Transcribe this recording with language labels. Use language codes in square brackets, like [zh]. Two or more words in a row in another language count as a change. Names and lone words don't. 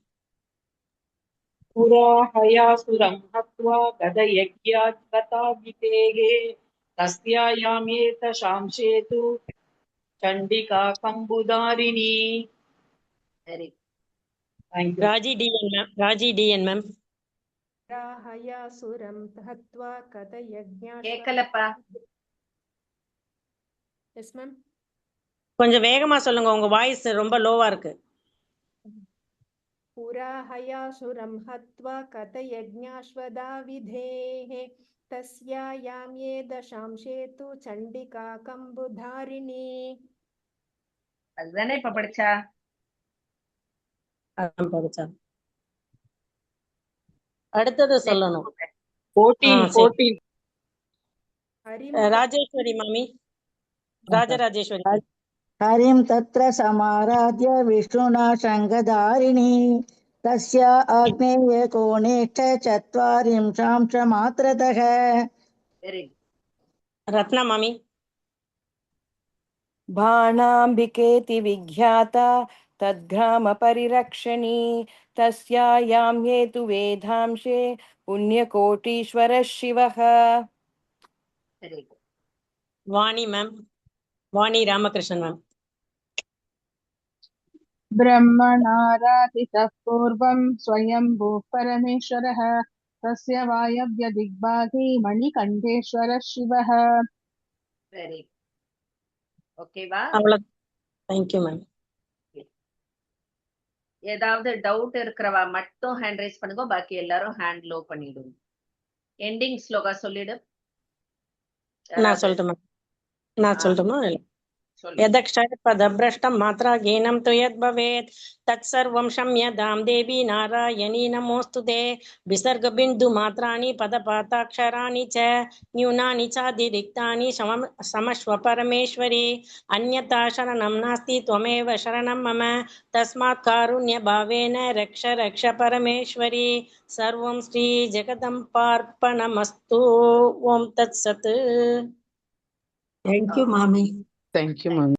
[sa] पुरा हयासुरं हत्वा गदयज्ञात् गताभितेः तस्यायामेतशांशे तु चण्डिका कम्बुधारिणी. राजी डीएन मैम. हयासुरं हत्वा गदयज्ञात्. [ta] கேக்கலப்பா. எஸ் மேம். கொஞ்சம் வேகமா சொல்லுங்க, உங்க வாய்ஸ் ரொம்ப லோவா இருக்கு. [sa] पुरा हयासुरं हत्वा कथयज्ञाश्वदा विधेः तस्यायां ये दशांशे तु चण्डिका कम्बुधारिणी. [ta] அதுதானே இப்ப படிச்சா. அடுத்தது சொல்லணும். ராஜேஸ்வரி மாமி. ராஜராஜேஸ்வரி. [sa] हरिं तत्र समाराध्य विष्णुना शङ्खधारिणी तस्य आग्नेयकोणेष्ठ चत्वारिंशांशमात्रतः. [ta] रत्ना मामी. [sa] बाणाम्बिकेति विख्याता तद्ग्रामपरिरक्षणी तस्यायां ये तु वेदांशे पुण्यकोटीश्वरः शिवः. [ta] வாணி மேம், வாணி ராமகிருஷ்ணன் மேம். [sa] ब्रह्मणाराधितः पूर्वं स्वयंभूः परमेश्वरः तस्य वायव्यदिग्भागे मणिकण्ठेश्वरः शिवः. [ta] வெரி ஓகேவா? அவ்வளவு. [en] thank you ma'am. [ta] ஏதாவது டவுட் இருக்கிறவா மட்டும் [en] hand raise [ta] பண்ணுங்க, பாக்கி எல்லாரும் [en] hand low [ta] பண்ணிடுங்க. எண்டிங் ஸ்லோகா சொல்லிடு. நான் சொல்லட்டுமா? [sa] यदक्षरपदभ्रष्टं मात्रा गेनं तु यद्भवेत् तत्सर्वं क्षम्यतां देवी नारायणी नमोऽस्तु ते. विसर्गबिन्दुमात्राणि पदपाताक्षराणि च न्यूनानि चातिरिक्तानि क्षमस्व परमेश्वरी. अन्यथा शरणं नास्ति, त्वमेव शरणं मम. तस्मात् कारुण्यभावेन रक्ष रक्ष परमेश्वरी. सर्वं श्रीजगदम्बार्पणमस्तु. ओं तत्सत्. [en] Thank you, Mami. Thank you, Mami.